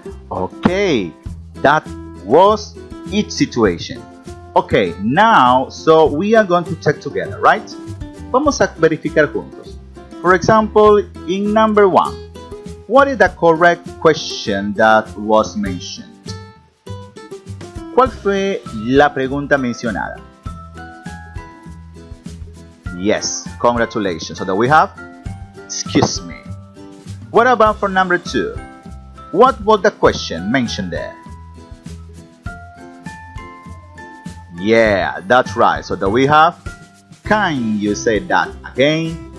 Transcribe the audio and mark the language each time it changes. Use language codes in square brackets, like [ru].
[en] Okay, that was each situation. Okay, now, so we are going to check together, right? [es] Vamos a verificar juntos. [en] For example, in number 1, what is the correct question that was mentioned? [es] ¿Cuál fue la pregunta mencionada? [en] Yes, congratulations. So that we have, excuse me. What about for number 2? What was the question mentioned there? Yeah, that's right. So that we have, can you say that again?